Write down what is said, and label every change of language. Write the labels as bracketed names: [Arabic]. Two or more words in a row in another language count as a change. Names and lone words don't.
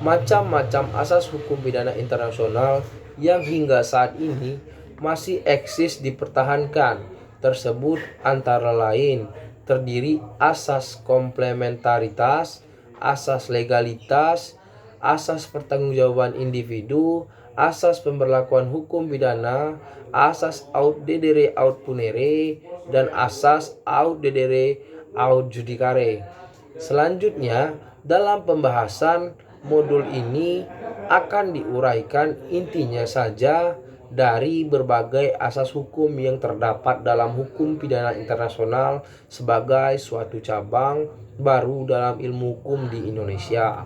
[Indonesian] macam-macam asas hukum pidana internasional yang hingga saat ini masih eksis dipertahankan tersebut antara lain terdiri asas komplementaritas, asas legalitas, asas pertanggungjawaban individu, asas pemberlakuan hukum pidana, asas [Latin] aut dedere aut punere, [Indonesian] dan asas [Latin] aut dedere aut judicare. [Indonesian] Selanjutnya, dalam pembahasan modul ini akan diuraikan intinya saja dari berbagai asas hukum yang terdapat dalam hukum pidana internasional sebagai suatu cabang baru dalam ilmu hukum di Indonesia.